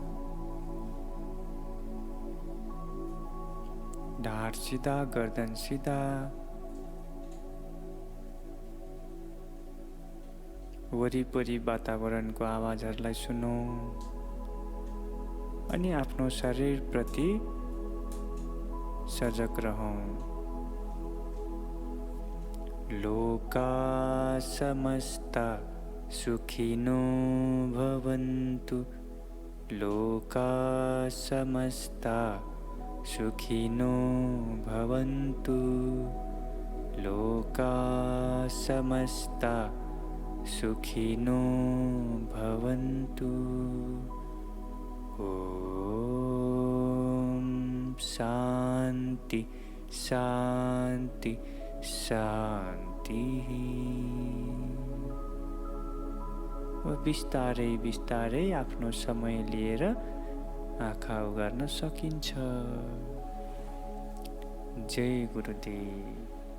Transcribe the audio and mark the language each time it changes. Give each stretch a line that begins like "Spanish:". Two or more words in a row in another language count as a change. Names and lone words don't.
Nepali: ढाड सिधा, गर्दन सिधा। वरिपरि वातावरणको आवाजहरूलाई सुनौं अनि आफ्नो शरीरप्रति सजग रहौं।
Sanskrit: लोका समस्ता सुखिनो भवन्तु। लोका समस्ता सुखिनो भवन्तु। लोका समस्ता सुखिनो भवन्तु। ओम शांति शांति शांति।
Nepali: बिस्तारै बिस्तारै आफ्नो समय लिएर आँखा उघार्न सकिन्छ। जय गुरुदेव।